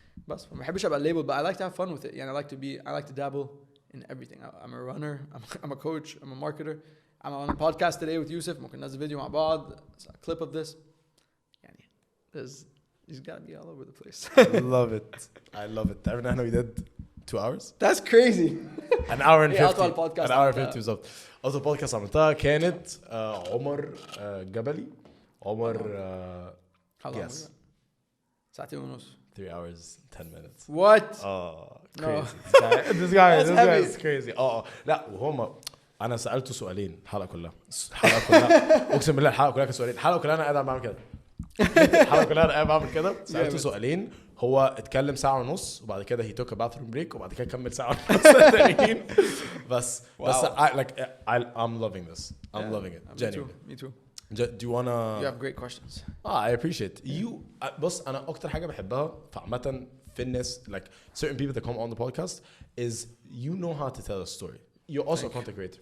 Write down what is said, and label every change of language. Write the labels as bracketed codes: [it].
[ar] بس ما بحبش أبقى [en] labeled, but I like to have fun with it. يعني I like to dabble in everything. I'm a runner. I'm a coach. I'm a marketer. I'm on a podcast today with Yousef. [ar] ممكن ننزل فيديو مع بعض. [en] It's a clip of this. يعني you just gotta be all over the place. I love it. I love it. [ar] تعرف إن إحنا [en] we did 2 hours. That's crazy. An hour and 50. [ar] أطول podcast [en] An hour and 50 بالظبط. [ar] أطول بودكاست عملتها كانت عمر جبلي. عمر guess. ساعتين ونص. [en] 3 hours 10 minutes. What? Crazy. This guy is crazy. [ar] لا وهم انا سالته سؤالين الحلقه كلها اقسم بالله الحلقه كلها كانت سؤالين. الحلقه كلها انا قاعد بعمل كده. الحلقه كلها انا قاعد بعمل كده. سالته سؤالين هو اتكلم ساعه ونص وبعد كده [en] he took a bathroom break [ar] وبعد كده كمل ساعه ونص تانيين. [en] بس I'm loving this. I'm loving it. Me too. Do you wanna? You have great questions. I appreciate you. [ar] بص أنا أكتر حاجة بحبها فعامة في الناس [en] like certain people that come on the podcast is you know how to tell a story. You're also a content creator.